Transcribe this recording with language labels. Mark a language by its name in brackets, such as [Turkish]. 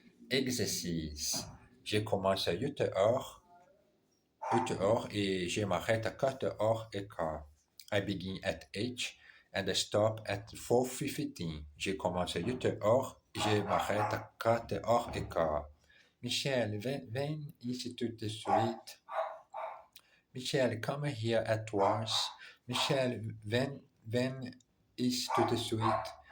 [French] Exercice. J'ai commencé à 8 heures et je m'arrête à 4 heures et quart. [English] I begin at 8 and I stop at 4:15. [French] J'ai commencé à 8 heures et je m'arrête à 4 heures et quart. Michel, viens ici tout de suite. [English] Michel, come here at once. [French] Michel, viens ici tout de suite.